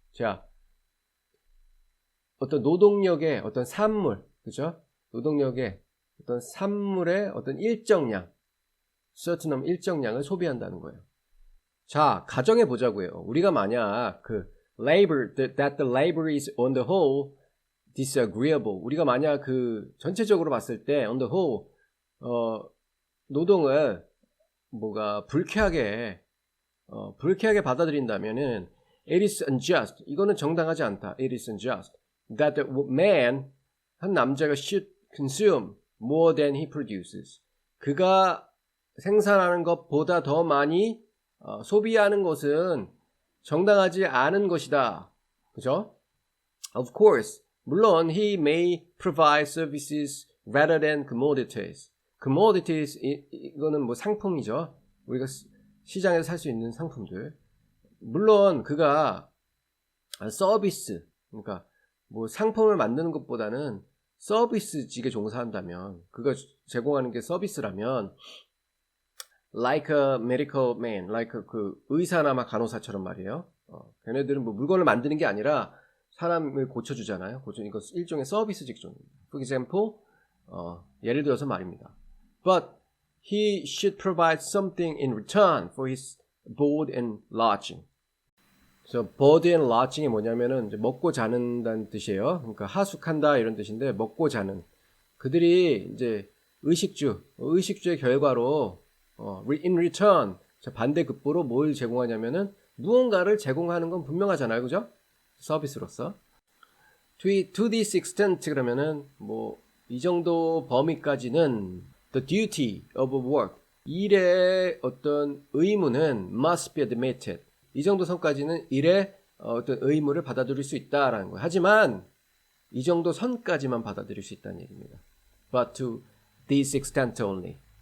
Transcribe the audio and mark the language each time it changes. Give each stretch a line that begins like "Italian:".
Korean: 자, 어떤 노동력의 어떤 산물, 그죠? 노동력의 어떤 산물의 어떤 일정량, certain 일정량을 소비한다는 거예요. 자, 가정해 보자고요. 우리가 만약
English: labor, that the labor is on the whole disagreeable.
Korean: 우리가 만약 전체적으로 봤을 때
English: on the whole,
Korean: 노동을 불쾌하게 받아들인다면은
English: it is unjust.
Korean: 이거는 정당하지 않다.
English: It is unjust. That the man,
Korean: 한 남자가
English: should consume more than he produces.
Korean: 그가 생산하는 것보다 더 많이 소비하는 것은 정당하지 않은 것이다. 그죠?
English: Of course,
Korean: 물론
English: he may provide services rather than commodities.
Korean: commodities 이거는 상품이죠. 우리가 시장에서 살 수 있는 상품들. 물론 그가 서비스, 그러니까 상품을 만드는 것보다는 서비스직에 종사한다면, 그가 제공하는 게 서비스라면
English: like a medical man,
Korean: like 의사나 간호사처럼 말이에요. 걔네들은 물건을 만드는 게 아니라 사람을 고쳐주잖아요. 이거 일종의 서비스 직종입니다.
English: For example,
Korean: 예를 들어서 말입니다.
English: But he should provide something in return for his board and lodging.
Korean: 그래서 board and lodging이 뭐냐면은 이제 먹고 자는다는 뜻이에요. 그러니까 하숙한다 이런 뜻인데 먹고 자는. 그들이 이제 의식주의 결과로 in return, 반대급부로 뭘 제공하냐면은 무언가를 제공하는 건 분명하잖아요. 그죠? 서비스로서.
English: To this extent
Korean: 그러면은 이 정도 범위까지는
English: the duty of work,
Korean: 일의 어떤 의무는
English: must be admitted.
Korean: 이 정도 선까지는 일의 어떤 의무를 받아들일 수 있다라는 거예요. 하지만 이 정도 선까지만 받아들일 수 있다는 얘기입니다.
English: But to this extent only.